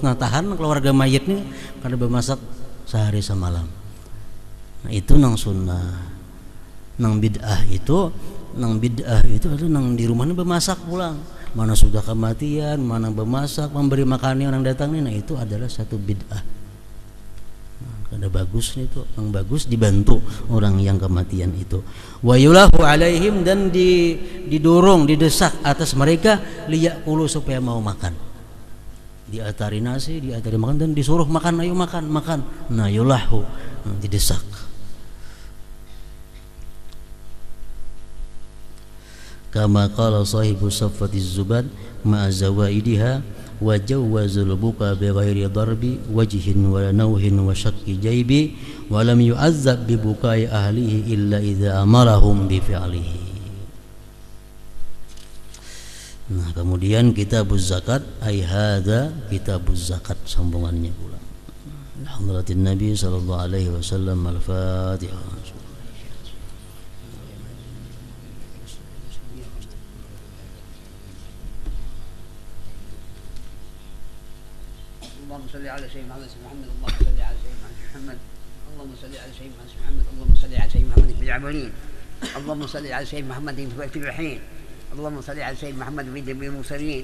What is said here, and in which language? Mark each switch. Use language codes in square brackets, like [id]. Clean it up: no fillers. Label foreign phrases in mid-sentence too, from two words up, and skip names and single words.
[bjn] Nah, tahan keluarga mayit nih karena bermasak sehari semalam. Nah, itu nang sunnah. Nang bid'ah itu adalah nang di rumahnya bermasak pulang. Mana sudah kematian, mana bermasak, memberi makannya orang datang nih. Nah, [id] itu adalah satu bid'ah. Ada bagus itu, yang bagus dibantu orang yang kematian itu. [ar] ويلح عليهم, [id] dan didorong, didesak atas mereka liyakulu supaya mau makan. [bjn] diatari nasi, diatari makan, dan disuruh makan, ayo makan, makan. [id] Nah, yulahu, didesak. [ar] كما قال صاحب صفوة الزبد مع زوائدها وجوز البكا بغير ضرب وجه ونوح وشق جيب ولم يعذب ببكاء أهله إلا إذا أمرهم بفعله. [id] Nah, kemudian [ar] كتاب الزكاة, أي هذا كتاب الزكاة, [id] sambungannya pula. [ar] حضرة النبي صلى الله عليه وسلم. الفاتحة. اللهم صل على سيدنا محمد اللهم صل على سيدنا محمد اللهم صل على سيدنا محمد اللهم صل على سيدنا محمد في العمرين اللهم صل على سيدنا محمد في الرحيم اللهم صل على سيدنا محمد في المرسلين